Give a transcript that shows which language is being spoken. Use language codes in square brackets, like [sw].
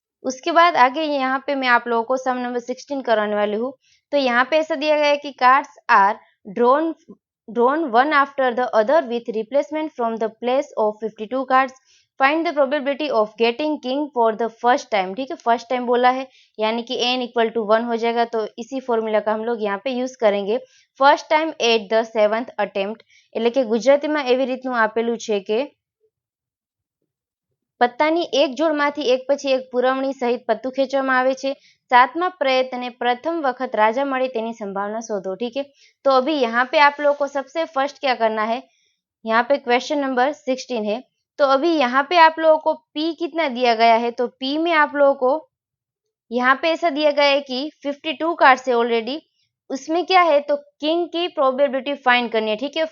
[hi] उसके बाद आगे यहाँ पे मैं आप लोगों को सम नंबर 16 कराने वाली हूँ। तो यहाँ पे ऐसा दिया गया है कि [en] cards are drawn one after the other with replacement from the place of 52 cards, find the probability of getting king for the first time, [hi] ठीक है। फर्स्ट टाइम बोला है यानी कि n इक्वल टू 1 हो जाएगा। तो इसी फॉर्मूला का हम लोग यहाँ पे यूज करेंगे [en] first time at the 7th attempt, [gu] એટલે કે ગુજરાતીમાં એવી રીતનું આપેલું છે કે પત્તાની એક જોડમાંથી એક પછી એક પુરવણી સહિત પત્તું ખેંચવામાં આવે છે। 7મા પ્રયત્ને પ્રથમ વખત રાજા મળે તેની संभावना शोधो, [hi] ठीक है। तो अभी यहाँ पे आप लोगों को सबसे फर्स्ट क्या करना है, यहाँ पे क्वेश्चन नंबर 16 है। तो अभी यहाँ पे आप लोगों को P कितना दिया गया है तो P में आप लोगों को यहाँ पे ऐसा दिया गया है कि 52 कार्ड्स है ऑलरेडी, उसमें क्या है तो किंग की प्रोबेबिलिटी फाइंड करनी है, ठीक है।